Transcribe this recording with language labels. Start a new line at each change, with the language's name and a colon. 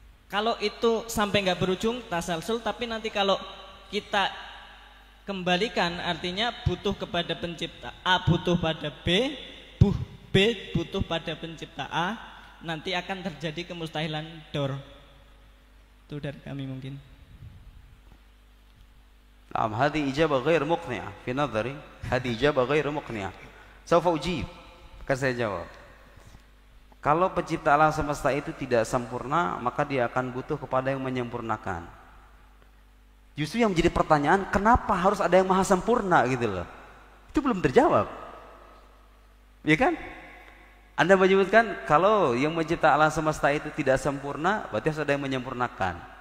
Indonesian: Kalau itu sampai nggak berujung tasalsul, tapi nanti kalau kita kembalikan artinya butuh kepada pencipta A, butuh pada B, B butuh pada pencipta A, nanti akan terjadi kemustahilan dor. Itu dari kami mungkin.
Arabic: نعم هذه إجابة غير مقنعة في نظري هذه إجابة غير مقنعة سوف أجيب
Indonesian: akan saya jawab. Kalau pencipta alam semesta itu tidak sempurna, maka dia akan butuh kepada yang menyempurnakan. Justru yang menjadi pertanyaan, kenapa harus ada yang maha sempurna gitu loh. Itu belum terjawab. Ya kan? Anda menyebutkan kalau yang mencipta alam semesta itu tidak sempurna, berarti harus ada yang menyempurnakan.